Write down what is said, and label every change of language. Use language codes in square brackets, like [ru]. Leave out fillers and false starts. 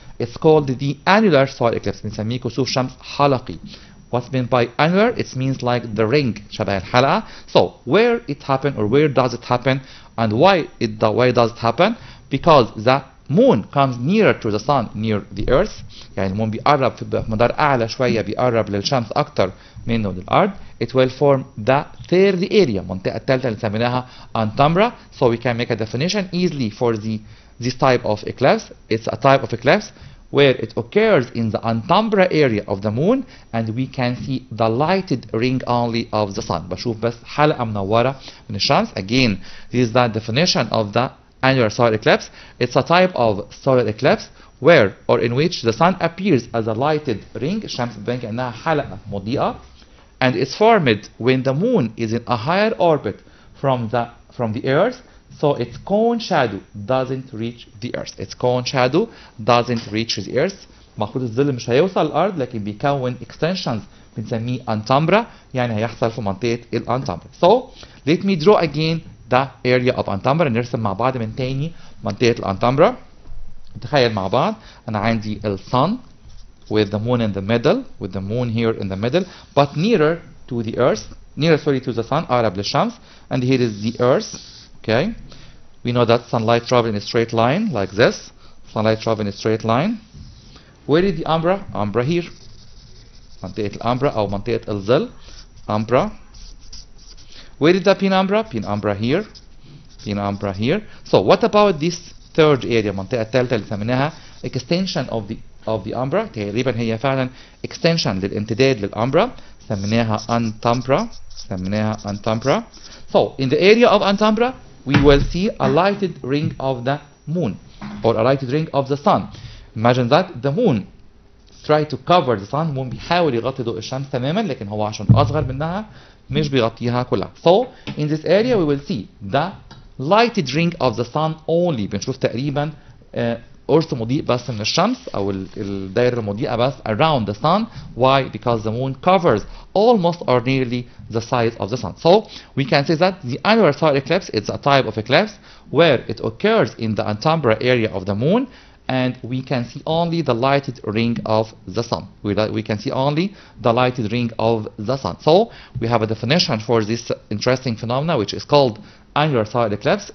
[en] it's called the annular solar eclipse. [ar] بنسميه كسوف شمس حلقي. [en] What's meant by annular? It means like the ring, [ar] شبه الحلقة. [en] So where it happen or where does it happen and why does it happen? Because the moon comes nearer to the sun near the earth. [ar] يعني المون بيقرب في مدار أعلى شوية، بيقرب للشمس أكتر منه للأرض. [en] It will form the third area, [ar] المنطقة الثالثة اللي سميناها [en] antumbra. So we can make a definition easily for this type of eclipse. It's a type of eclipse where it occurs in the antumbra area of the moon and we can see the lighted ring only of the sun. [ar] بشوف بس حلقة منورة من الشمس. [en] Again, this is the definition of the annular solar eclipse. It's a type of solar eclipse where or in which the sun appears as a lighted ring. [ar] الشمس بتبان كأنها حلقة مضيئة. [en] And it's formed when the moon is in a higher orbit from the earth. So its cone shadow doesn't reach the earth. Its cone shadow doesn't reach the earth. [ar] المفروض الظل مش هيوصل الأرض لكن بيكون extensions بنسميه antumbra. يعني هيحصل في منطقة الانتمبرا. [en] So let me draw again the area of antumbra. [ar] نرسم مع بعض من تاني منطقة الانتمبرا. تخيل مع بعض أنا عندي ال [en] sun with the moon in the middle, with the moon here in the middle, but nearer to the earth, to the sun, [ar] أقرب للشمس. [en] And here is the earth. Okay, we know that sunlight travels in a straight line like this. Sunlight travels in a straight line. Where is the umbra? Umbra here. [ar] منطقة الأمبرا أو منطقة الظل. [en] Umbra. Where is the penumbra? Penumbra here. Penumbra here. So what about this third area? [ar] المنطقة الثالثة اللي سميناها [en] extension of the umbra. [ar] تقريبا هي فعلا extension للامتداد للأمبرا. [en] سميناها antumbra. سميناها antumbra. So in the area of antumbra we will see a lighted ring of the moon or a lighted ring of the sun. Imagine that the moon try to cover the sun. [ar] moon بيحاول يغطي ضوء الشمس تماما لكن هو عشان أصغر منها مش بيغطيها كلها. [en] So in this area we will see the lighted ring of the sun only. [ar] بنشوف تقريبا قرص مضيء بس من الشمس أو الدائرة المضيئة بس [en] around the sun. Why? Because the moon covers almost or nearly the size of the sun. So we can say that the annular solar eclipse is a type of eclipse where it occurs in the antumbra area of the moon and we can see only the lighted ring of the sun. We can see only the lighted ring of the sun. So we have a definition for this interesting phenomena which is called annular solar eclipse.